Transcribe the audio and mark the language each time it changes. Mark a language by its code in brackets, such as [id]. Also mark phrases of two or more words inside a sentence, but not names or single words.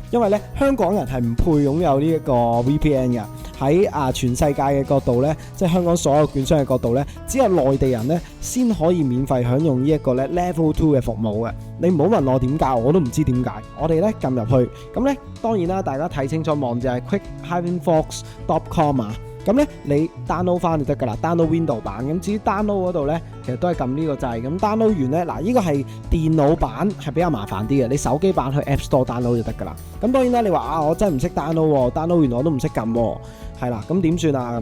[yue] 因為咧香港人係唔配擁有呢一個 VPN 嘅。喺全世界嘅角度咧，即係香港所有券商嘅角度咧，只有內地人咧先可以免費享用呢一個咧 Level 2嘅服務嘅。你唔好問我點解，我都唔知點解。我哋咧撳入去，咁咧當然啦，大家睇清楚網址係 quick-fox.com 啊。咁咧你 download 翻就得噶啦 ，download Windows 版。咁至於 download 嗰度咧，其實都係撳呢個掣。咁 download 完咧，嗱呢個係電腦版係比較麻煩啲嘅，你手機版去 App Store download 就得噶啦。咁當然啦，你話我真係唔識 download 完我都唔識撳，係啦，咁點算啊？